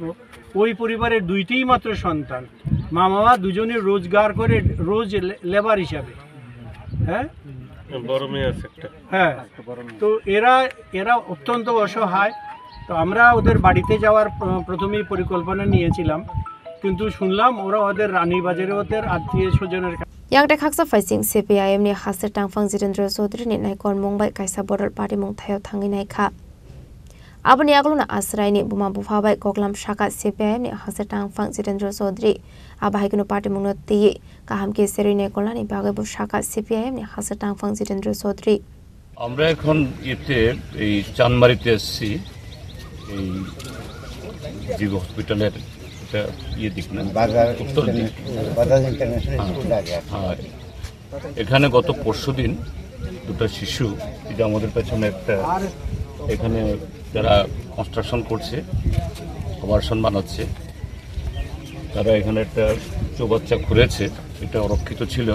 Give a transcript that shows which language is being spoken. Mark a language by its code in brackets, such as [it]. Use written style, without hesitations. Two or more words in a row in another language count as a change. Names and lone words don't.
[bn] ওই পরিবারের দুইটিই মাত্র সন্তান, মা বাবা দুজনে রোজগার করে, রোজ লেবার হিসাবে। হ্যাঁ, বড় মেয়ে আছে একটা। হ্যাঁ, তো এরা অত্যন্ত অসহায়। তো আমরা ওদের বাড়িতে যাওয়ার প্রথমেই পরিকল্পনা নিয়েছিলাম, কিন্তু শুনলাম ওরা ওদের রানীবাজারে ওদের আত্মীয় স্বজনের [trp] yang de khaksa faising CPIM ni haser tangfang Jirendra Chaudhary ni naikon mungbai kaisa [en] border party [trp] mung thayo thangi nai kha aboni agluna asrai ni buma bufabai koklam shaka CPIM ni haser tangfang Jirendra Chaudhary abahaigunu party mung noti kaham ke seri ne kolani bagai bu shaka CPIM ni haser tangfang Jirendra Chaudhary [bn] আমরা এখন এতে এই চানমারিতে এসেছি, এই জিবি হসপিটালের দিক না, উত্তর দিক। আর এখানে গত পরশুদিন দুটো শিশু, এটা আমাদের পেছনে একটা, এখানে যারা কনস্ট্রাকশন করছে, আবাসন বানাচ্ছে, তারা এখানে একটা চৌবাচ্চা খুঁড়েছে, এটা অরক্ষিত ছিল।